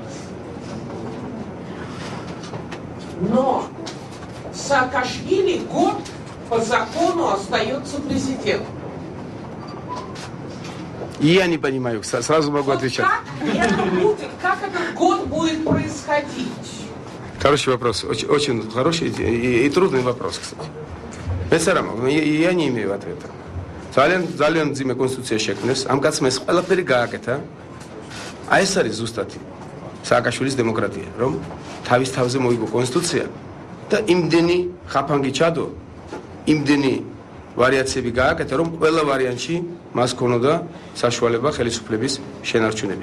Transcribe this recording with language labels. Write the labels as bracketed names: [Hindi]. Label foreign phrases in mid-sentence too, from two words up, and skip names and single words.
[Russian] Но Саакашвили год по закону остается президентом. Я не понимаю, сразу могу отвечать. Как этот год будет происходить? Хороший вопрос, очень хороший и трудный вопрос, кстати. Я не имею ответа. [Georgian] ძალიან ძიმე კონსტიტუცია შექმნეს, ამ კაცმა ეს ყველაფერი გააკეთა. აი ეს არის ზუსტად სააკაშვილის დემოკრატია, რომ თავის თავზე მოიგო კონსტიტუცია და იმდენი ხაფანგი ჩადო, იმდენი ვარიაციები გააკეთა, რომ ყველა ვარიანტში მას ქონოდა საშუალება ხელისუფლების შენარჩუნების.